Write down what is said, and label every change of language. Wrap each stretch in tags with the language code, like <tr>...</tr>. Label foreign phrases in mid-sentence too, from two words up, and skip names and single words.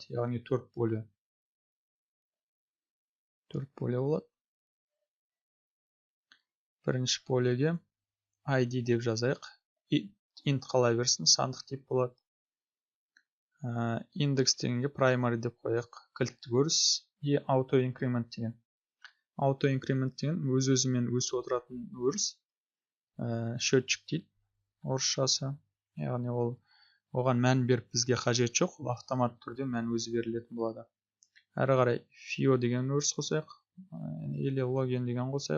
<kk>Яғни 4 поле. 4 поле болады. Бірінші полеге ID деп жазайық. Int қала берсін, сандық тип болады. Индекс дегенге primary деп қояйық. Кілтті көріс. И</kk> <en>auto increment</en> <kk>деген.</kk> <en>Auto increment</en> <kk>деген өз-өзімен өсіп отыратын өріс. Счетчик дейді. Орысшасы. Яғни оған мән беріп бізге қажет жоқ. Ол автомат түрде мән өзі берілетін болады. Әрі қарай FIO деген өріс қосайық. Или login деген қосайық.</kk>